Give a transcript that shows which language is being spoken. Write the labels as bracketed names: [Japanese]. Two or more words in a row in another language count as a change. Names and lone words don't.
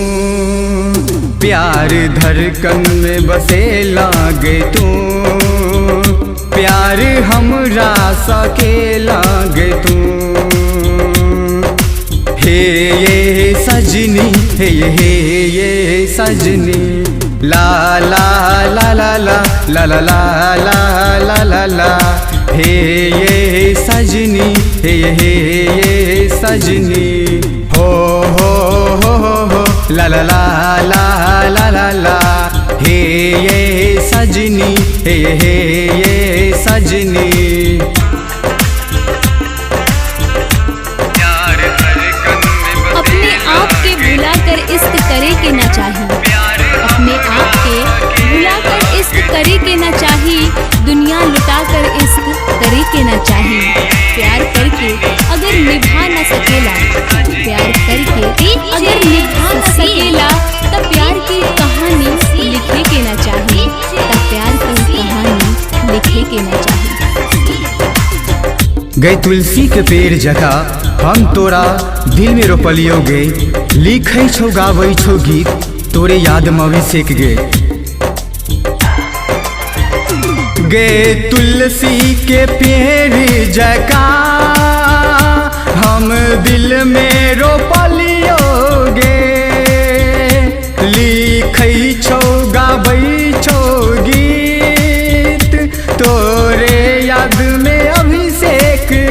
[Bhojpuri] प्यार धड़कन में बसेला गे तू, प्यार हमरा सकेला गे तू, हे ये सजनी, हे ये सजनी, ला ला ला ला ला ला ला ला ला ला ला, हे ये सजनी, हे ये सजनी, हो ला ला ला ला ला ला ला, हे ये सजनी, हे ये सजनी। अपने आप के भुलाकर इश्क करे के ना चाहिए, अपने आप के भुलाकर इश्क करे के ना चाहिए, दुनिया लुटाकर इश्क करे के ना चाहिए, प्यार करके अगर निभा ना सकेला, प्यार करके अगर निभा ना सकेला तब प्यार की कहानी लिखे के ना चाहिए, तब प्यार की कहानी लिखे के ना चाहिए। [Maithili] गए तुलसी के पेड़ जगह हम तोरा दिल में रोपलियो गे, लिखै छौ गाबै छौ गीत तोरे याद में अभिषेक गे, गे तुलसी के पेड़ जगह हम दिल में रोपलियो गे, लिखै छौ गाबै छौ गीत तोरे याद में अभिषेक